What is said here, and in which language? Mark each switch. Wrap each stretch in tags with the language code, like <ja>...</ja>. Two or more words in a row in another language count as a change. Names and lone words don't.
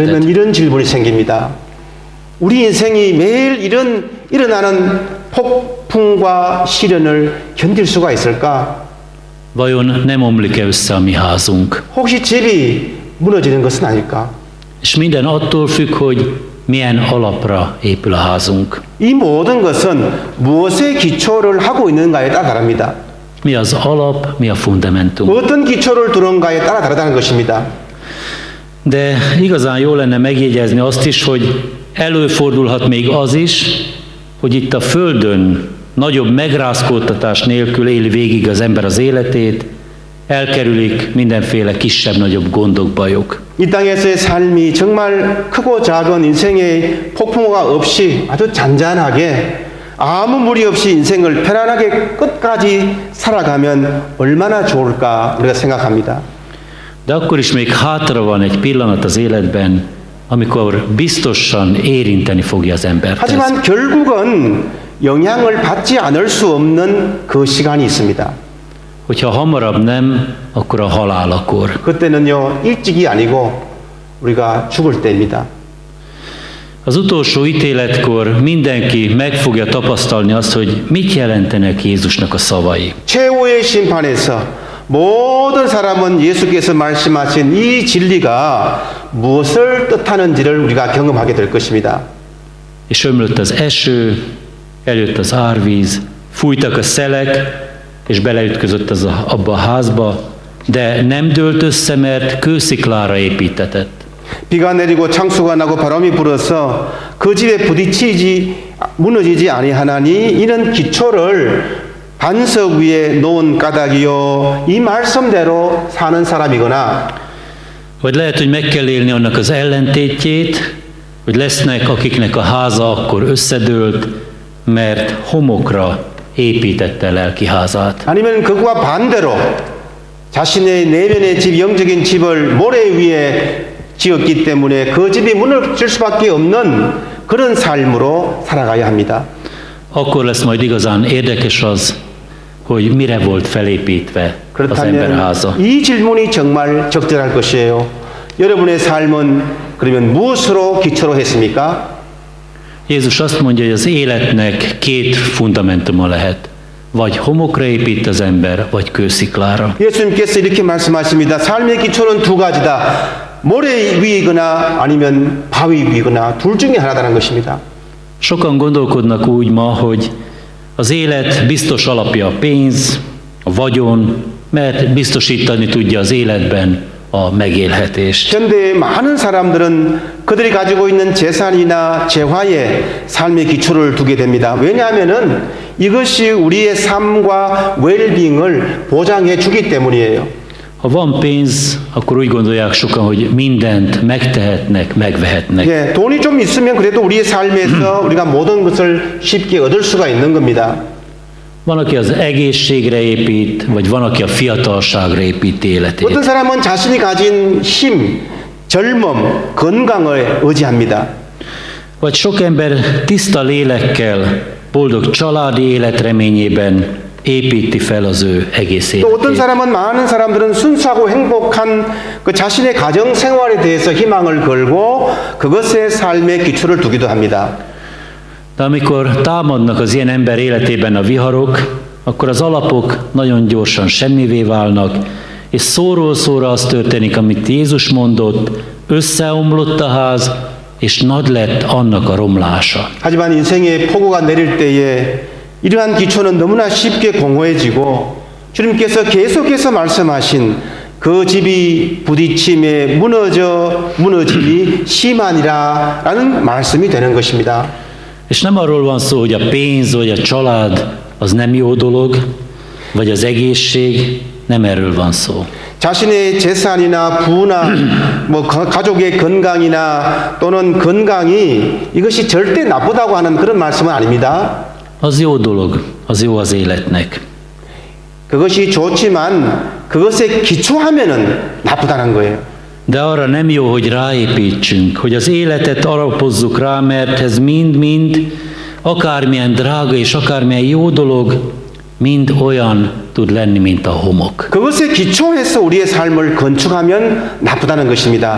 <ko>그러면 이런 질문이 생깁니다. 우리 인생이 매일 일어나는 폭풍과 시련을 견딜 수가 있을까?</ko> <hu>Vajon nem omlik-e össze a mi házunk?</hu> <ko>혹시 집이 무너지는 것은 아닐까?</ko> <hu>És minden attól függ, hogy milyen alapra épül a házunk.</hu> <ko>이 모든 것은 무엇에 기초를 하고 있는가에 따라 다릅니다.</ko> <hu>Mi az alap, mi a fundamentum.</hu> <ko>어떤 기초를 두는가에 따라 다르다는 것입니다.</ko> <hu>De igazán jó lenne megjegyezni azt is, hogy előfordulhat még az is, hogy itt a Földön nagyobb megrázkódtatás nélkül éli végig az ember az életét, elkerülik mindenféle kisebb-nagyobb gondok, bajok.</hu> <ko>이 땅에서의 삶이 정말 크고 작은 인생의 폭풍우가 없이 아주 잔잔하게 아무 무리 없이 인생을 편안하게 끝까지 살아가면 얼마나 좋을까 우리가 생각합니다.</ko> <hu>De akkor is még hátra van egy pillanat az életben, amikor biztosan érinteni fogja az embert.</hu> <ko>하지만 결국은 영향을 받지 않을 수 없는 그 시간이 있습니다.</ko> <hu>Hogyha hamarabb nem, akkor a halálakor.</hu> <ko>그때는요 일찍이 아니고 우리가 죽을 때입니다.</ko> <hu>Az utolsó ítéletkor mindenki meg fogja tapasztalni azt, hogy mit jelentenek Jézusnak a szavai.</hu> <ko>최후의 심판에서 모든 사람은 예수께서 말씀하신 이 진리가 무엇을 뜻하는지를 우리가 경험하게 될 것입니다.</ko> <hu>És ömlött az eső, eljött az árvíz, fújtak a szelek, és beleütközött abba a házba, de nem dőlt össze, mert kősziklára építetett.</hu> <ko>비가 내리고 창수가 나고 바람이 불어서 그 집에 무너지지 아니하나니 이는 기초를 반석 위에 놓은 까닭이요 이 말씀대로 사는 사람이거나</ko> <hu>Vagy lehet, hogy meg kell élni annak az ellentétjét, hogy lesznek, akiknek a háza akkor összedőlt, mert homokra építette lelki házát.</hu> <ko>아니면 그와 반대로 자신의 내면의 집, 영적인 집을 모래 위에 지었기 때문에 그 집이 무너질 수밖에 없는 그런 삶으로 살아가야 합니다.</ko> <hu>Akkor lesz majd igazán érdekes az, hogy mire volt felépítve az emberháza.</hu> <ko>그렇다면 이 질문이 정말 적절할 것이에요. 여러분의 삶은 그러면 무엇으로 기초로 했습니까?</ko> <hu>Jézus azt mondja, hogy az életnek két fundamentuma lehet. Vagy homokra épít az ember, vagy kősziklára.</hu> <ko>예수님께서 이렇게 말씀하십니다. 삶의 기초는 두 가지다. 모래 위이거나 아니면 바위 위이거나 둘 중에 하나다는 것입니다.</ko> <hu>Sokan gondolkodnak úgy ma, hogy az élet biztos alapja a pénz, a vagyon, mert biztosítani tudja az életben a megélhetést.</hu> <ko>현대의 많은 사람들은 그들이 가지고 있는 재산이나 재화에 삶의 기초를 두게 됩니다. 왜냐하면은 이것이 우리의 삶과 웰빙을 보장해 주기 때문이에요.</ko> <hu>Ha van pénz, akkor úgy gondolják sokan, hogy mindent megtehetnek, megvehetnek.</hu> <ko>예, 돈이 좀 있으면 그래도 우리의 삶에서 우리가 모든 것을 쉽게 얻을 수가 있는 겁니다.</ko> <hu>Van, aki az egészségre épít, vagy van, aki a fiatalságra építi életét.</hu> <ko>어떤 사람은 자신이 가진 힘, 젊음, 건강을 의지합니다.</ko> <hu>Vagy sok ember tiszta lélekkel, boldog családi életreményében építi fel az ő egész</hu> <ko>또 어떤</ko> <hu>életét.</hu> <ko>사람은 많은 사람들은 순수하고 행복한 그 자신의 가정 생활에 대해서 희망을 걸고 그것에 삶의 기초를 두기도 합니다.</ko> <hu>De amikor támadnak az ilyen ember életében a viharok, akkor az alapok nagyon gyorsan semmivé válnak, és szóról szóra az történik, amit Jézus mondott, összeomlott a ház, és nagy lett annak a romlása.</hu> <ko>하지만 인생의 폭우가 내릴 때에 이러한 기초는 너무나 쉽게 공허해지고 주님께서 계속해서 말씀하신 그 집이 부딪힘에 무너짐이 심하니라라는 말씀이 되는 것입니다.</ko> <hu>És nem arról van szó, hogy a pénz vagy a család az nem jó dolog, vagy az egészség, nem erről van szó.</hu> <ko>자신의 재산이나 부나 뭐 가족의 건강이나 또는 건강이 이것이 절대 나쁘다고 하는 그런 말씀은 아닙니다.</ko> <hu>Az jó dolog, az jó az életnek.</hu> <ko>그것이 좋지만 그것에 기초하면은 나쁘다는 거예요.</ko> <hu>De arra nem jó, hogy ráépítsünk, hogy az életet alapozzuk rá, mert ez mind-mind, akármilyen drága és akármilyen jó dolog, mind olyan tud lenni, mint a homok.</hu> <ko>그것에 기초해서 우리의 삶을 건축하면 나쁘다는 것입니다.</ko>